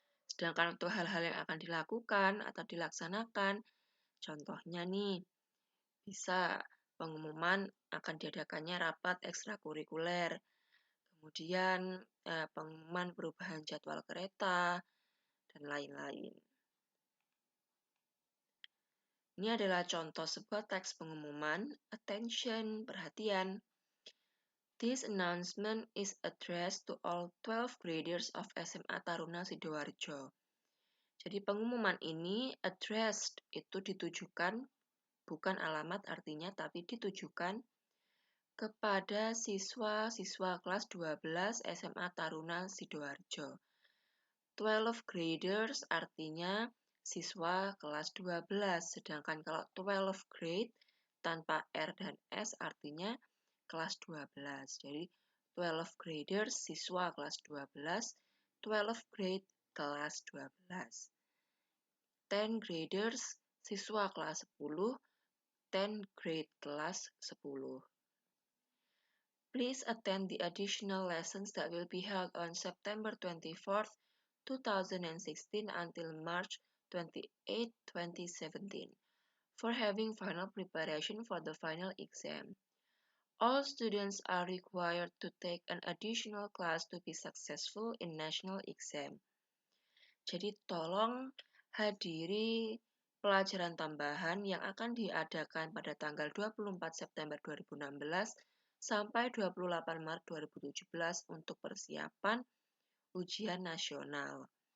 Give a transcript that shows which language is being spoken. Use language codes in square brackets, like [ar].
[id] Sedangkan untuk hal-hal yang akan dilakukan atau dilaksanakan, contohnya nih, bisa pengumuman akan diadakannya rapat ekstrakurikuler, kemudian pengumuman perubahan jadwal kereta, dan lain-lain. Ini adalah contoh sebuah teks pengumuman. [en] Attention, perhatian. This announcement is addressed to all 12 graders of SMA Taruna Sidoarjo. [id] Jadi pengumuman ini addressed itu ditujukan, bukan alamat artinya, tapi ditujukan kepada siswa-siswa kelas 12 SMA Taruna Sidoarjo. 12 graders artinya siswa kelas 12, sedangkan kalau 12 grade tanpa R dan S artinya kelas 12. Jadi 12 graders siswa kelas 12, 12 grade kelas 12. 10 graders siswa kelas 10, 10 grade kelas 10. [en] Please attend the additional lessons that will be held on September 24th, 2016 until March 28, 2017 for having final preparation for the final exam. All students are required to take an additional class to be successful in national exam. [id] Jadi tolong hadiri pelajaran tambahan yang akan diadakan pada tanggal 24 September 2016 sampai 28 Maret 2017 untuk persiapan ujian nasional.